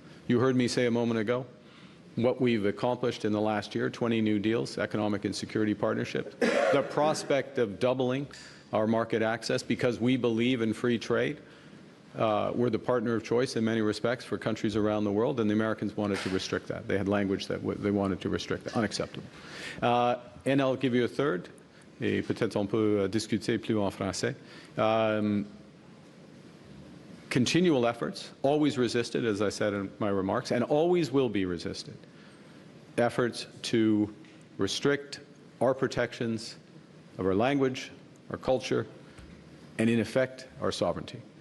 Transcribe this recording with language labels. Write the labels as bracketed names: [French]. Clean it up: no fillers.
[English] You heard me say a moment ago what we've accomplished in the last year, 20 new deals, economic and security partnerships, the prospect of doubling our market access because we believe in free trade. We're the partner of choice in many respects for countries around the world, and the Americans wanted to restrict that. They had language that they wanted to restrict that. Unacceptable. And I'll give you a third, [French] et peut-être on peut discuter plus en français. [English] Continual efforts, always resisted, as I said in my remarks, and always will be resisted, efforts to restrict our protections of our language, our culture, and in effect, our sovereignty.